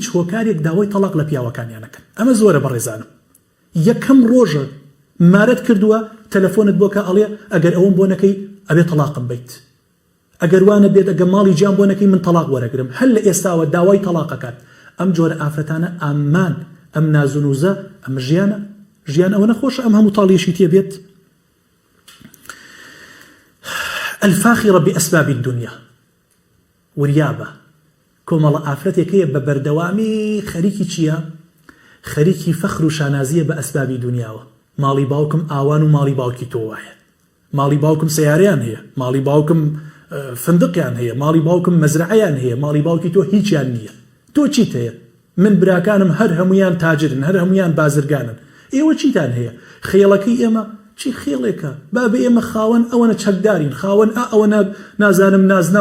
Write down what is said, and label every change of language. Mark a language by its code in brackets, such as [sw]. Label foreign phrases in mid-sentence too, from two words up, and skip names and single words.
[ckb] هۆکارێک داوای تەلاق لە پیاوەکانیانەکەن ئەمە زۆرە بەڕێزانم یەکەم ڕۆژە مارەت کردووە تەلەفۆنت بۆکە ئەڵێ ئەگەر ئەوم بۆ نەکەی ئەبێ تەلاقم بیت ئەگەر وانە بێت ئەگە ماڵی گیان بۆ نەکەی من تەلاق وەرەگرم هەر لە ئێستاوە داوای تەلاقەکات ئەم جۆرە ئافرەتانە ئامان ئەم نازونوزە ئەم ژیان ئەوە نەخۆشە ئەم هەموو تاڵیشی تێبێت [ar] الفاخرة بأسباب الدنيا [ckb] وریابە کۆمەڵە ئافرەتێکەیە بە بەردەوامی خەریکی چییە خەریکی فەخر و شانازیە بە ئەسبابی دنیاوە ماڵی باوکم ئاوان و ماڵی باوکی تۆ وایە ماڵی باوکم سەیارەیان هەیە ماڵی باوکم فندقیان هەیە ماڵی باوکم مەزرعەیان هەیە ماڵی باوکی تۆ هیچیان نییە تۆ چیت هەیە من براکانم هەر هەمویان تاجرن هەر هەمویان بازرگانن ئێوە چیتان هەیە خێڵەکەی ئێمە چی خێڵێکە با بە ئێمە خاوەن ئەوەنە چەکدارین خاوەن ئەوە نازانم نازنا